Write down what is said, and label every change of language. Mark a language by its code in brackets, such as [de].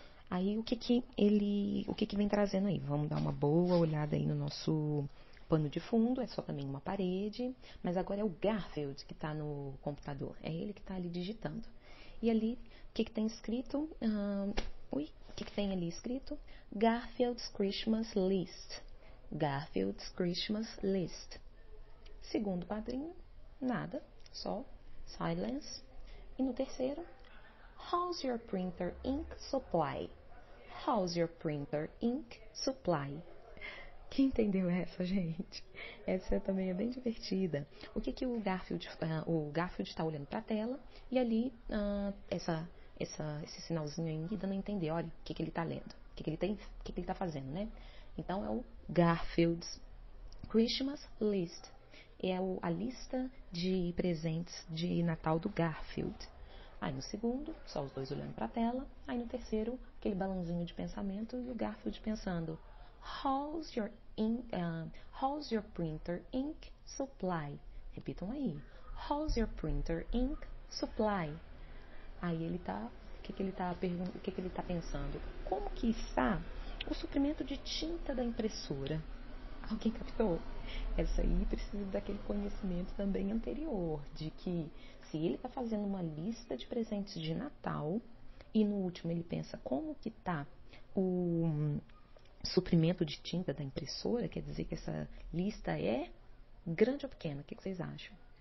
[pt] Aí o que vem trazendo aí? Vamos dar uma boa olhada aí no nosso pano de fundo, é só também uma parede, mas agora é o Garfield que está no computador, é ele que está ali digitando. E ali, o que tem escrito? O que tem ali escrito? [en] Garfield's Christmas List. Garfield's Christmas List. [pt] Segundo quadrinho, nada, só silence. E no terceiro, [en] How's your printer ink supply? How's your printer ink supply? [pt] Quem entendeu essa, gente? Essa também é bem divertida. O que o Garfield está olhando para a tela e ali esse sinalzinho aí dando a entender, olha, o que ele está lendo, o que ele está fazendo, né? Então é o Garfield's Christmas List. É a lista de presentes de Natal do Garfield. Aí no segundo, só os dois olhando para a tela. Aí no terceiro, aquele balãozinho de pensamento e o Garfield pensando, [en] How's your printer ink supply? [pt] Repitam aí. [en] How's your printer ink supply? [pt] Aí ele tá, o que ele tá pensando? Como que está o suprimento de tinta da impressora? Alguém captou? Essa aí precisa daquele conhecimento também anterior, de que se ele está fazendo uma lista de presentes de Natal e no último ele pensa como que está o suprimento de tinta da impressora, quer dizer que essa lista é grande ou pequena? O que vocês acham?